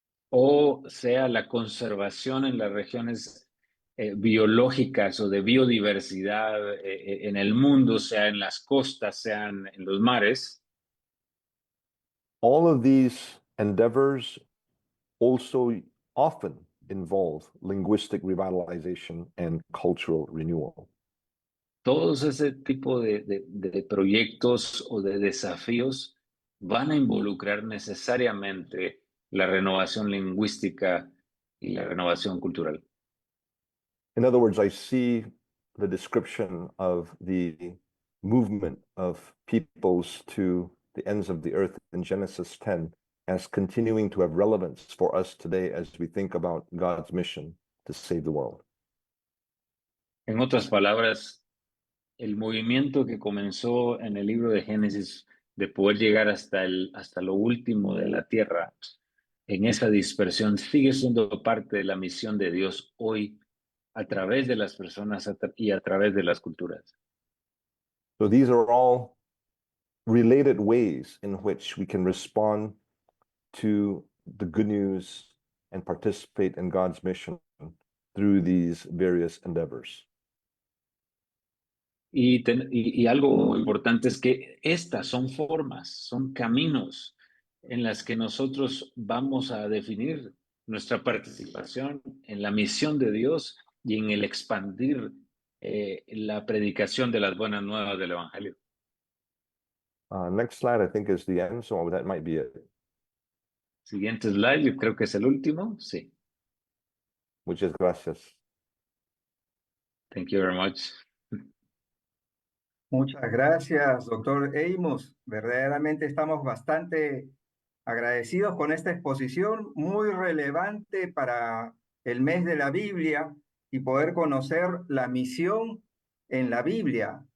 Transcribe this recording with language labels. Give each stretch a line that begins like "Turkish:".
Spanish: o sea la conservación en las regiones biológicas o de biodiversidad en el mundo, sea en las costas, sean en los mares.
English: All of these endeavors also often involve linguistic revitalization and cultural renewal.
Spanish: Todos ese tipo de proyectos o de desafíos van a involucrar necesariamente la renovación lingüística y la renovación cultural.
English: In other words, I see the description of the movement of peoples to the ends of the earth in Genesis 10 as continuing to have relevance for us today as we think about God's mission to save the world.
Spanish: En otras palabras, el movimiento que comenzó en el libro de Génesis de poder llegar hasta lo último de la tierra, en esa dispersión, sigue siendo parte de la misión de Dios hoy a través de las personas y a través de las culturas.
English: So these are all related ways in which we can respond to the good news and participate in God's mission through these various endeavors.
Spanish: Y algo importante es que estas son formas, son caminos en las que nosotros vamos a definir nuestra participación en la misión de Dios y en el expandir la predicación de las buenas nuevas del Evangelio.
English: Next slide, I think, is the end, so that might be it.
Spanish: Siguiente slide, yo creo que es el último. Sí. Muchas gracias.
English: Thank you very much.
Spanish: Muchas gracias, doctor Amos. Verdaderamente estamos bastante agradecidos con esta exposición, muy relevante para el mes de la Biblia y poder conocer la misión en la Biblia.